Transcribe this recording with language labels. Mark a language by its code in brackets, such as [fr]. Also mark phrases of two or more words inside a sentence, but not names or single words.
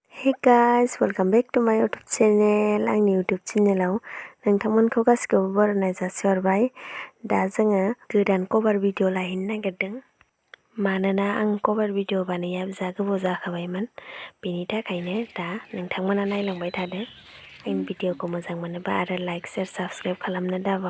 [en] Hey guys, welcome back to my YouTube channel. [brx] आंनि YouTube channelआव नोंथांमोनखौ गासिखौबो बरायनाय जासिहरबाय। दा जोङो गोदान [en] cover video [brx] लाहैनो नागिरदों। मानोना आं [en] cover video [brx] बानाया जा गोबाव जाखाबायमोन। बेनि थाखायनो दा नोंथांमोना नायलांबाय थादो। आंनि भिडिअखौ मोजां मोनोबा आरो [en] like, share, subscribe [brx] खालामनो दाबाव।